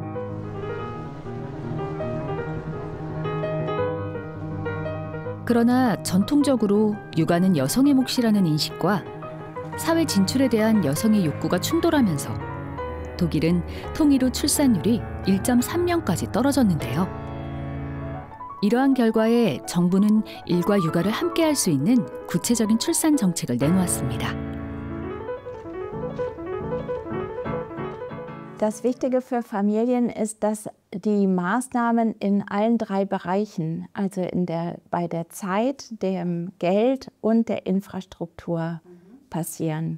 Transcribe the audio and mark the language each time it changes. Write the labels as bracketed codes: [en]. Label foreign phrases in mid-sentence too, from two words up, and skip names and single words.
[ko] 그러나 전통적으로 육아는 여성의 몫이라는 인식과 사회 진출에 대한 여성의 욕구가 충돌하면서 독일은 통일 후 출산율이 1.3명까지 떨어졌는데요. 이러한 결과에 정부는 일과 육아를 함께 할 수 있는 구체적인 출산 정책을 내놓았습니다. [de] Das Wichtige für Familien ist, dass die Maßnahmen in allen 3 Bereichen, also bei der Zeit, dem Geld und der Infrastruktur passieren.